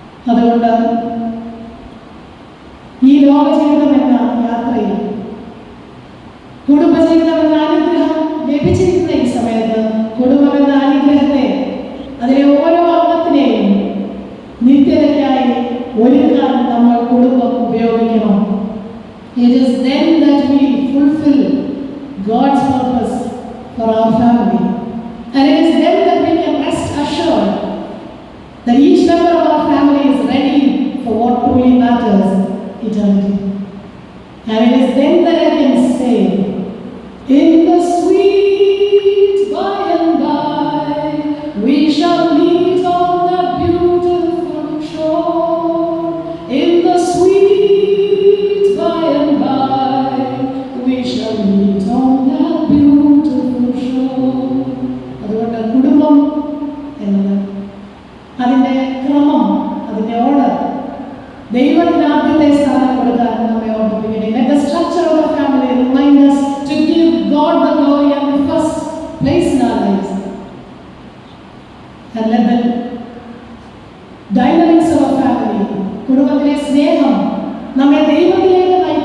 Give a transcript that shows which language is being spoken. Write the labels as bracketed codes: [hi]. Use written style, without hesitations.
[ml] അതുകൊണ്ട് ഈ ലോകജീവിതം എന്ന യാത്രയിൽ കുടുംബജീവിതം എന്ന അനുഗ്രഹം ലഭിച്ചിരിക്കുന്ന ഈ സമയത്ത് കുടുംബം എന്ന അനുഗ്രഹത്തെ, അതിലെ ഓരോ അംഗത്തിനെയും നിത്യതയ്ക്കായി ഒരുക്കാൻ നമ്മൾ കുടുംബം ഉപയോഗിക്കണം. [en] It is then that we fulfill God's purpose for our family, and it is then that we can rest assured that each member of our family is ready for what truly matters, eternity. And it is then that I can say, in the sweet by and by we shall meet on that beautiful shore. In the sweet by and by we shall meet on that beautiful shore. [ml] അതുകൊണ്ട് കുടുംബം എന്നത് അതിൻ്റെ ക്രമം, അതിൻ്റെ order ദൈവത്തിന് ആദ്യത്തെ സ്ഥാനം കൊടുക്കാൻ നമ്മെ ഓർമ്മിപ്പിക്കട്ടെ. [en] Let the structure of the family remind us to give God the glory and the first place in our lives. And let the dynamics of our family, [ml] കുടുംബത്തിലെ സ്നേഹം നമ്മെ ദൈവത്തിലേക്ക്